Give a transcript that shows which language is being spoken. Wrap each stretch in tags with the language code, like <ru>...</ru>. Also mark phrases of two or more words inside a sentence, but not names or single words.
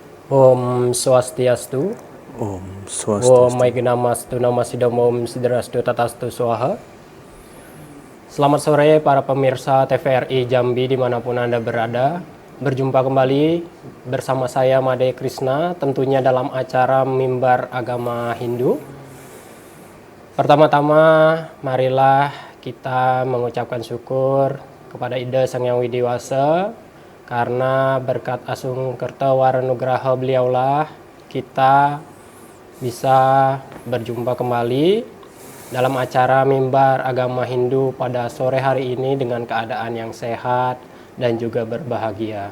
<sa>Om Swastiastu, Om Om Swastiastu. Maigamastu Namasidam Om Sidrastu Tatastu Swaha.</sa> <id>Selamat sore para pemirsa TVRI Jambi dimanapun Anda berada. Berjumpa kembali bersama saya Made Krishna, tentunya dalam acara Mimbar Agama Hindu. Pertama-tama marilah kita mengucapkan syukur kepada Ida Sang Hyang Widiwasa, karena berkat</id> <ban>Asung Kerta Waranugraha</ban> <id>beliaulah kita bisa berjumpa kembali dalam acara Mimbar Agama Hindu pada sore hari ini dengan keadaan yang sehat dan juga berbahagia.</id>